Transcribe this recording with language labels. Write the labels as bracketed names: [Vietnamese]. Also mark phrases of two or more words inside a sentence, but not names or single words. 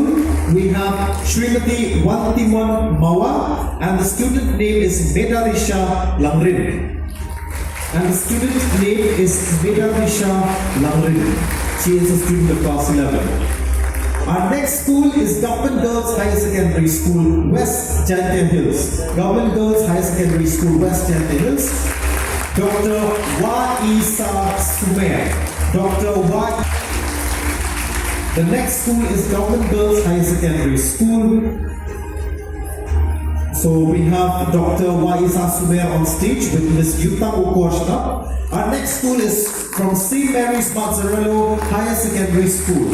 [English] We have Srimati Wantimon Mawa, and the student name is Medarisha Langrin. And the student name is Medarisha Langrin. She is a student of class 11. Our next school is Government Girls Higher Secondary School, West Jantia Hills. Government Girls Higher Secondary School, West Jantia Hills. Dr. Waisa Sumer. Dr. Y. The next school is Government Girls Higher Secondary School. So we have Dr. Waisa Sumer on stage with Ms. Yuta Okoshna. Our next school is from St. Mary's Mazzarello Higher Secondary School.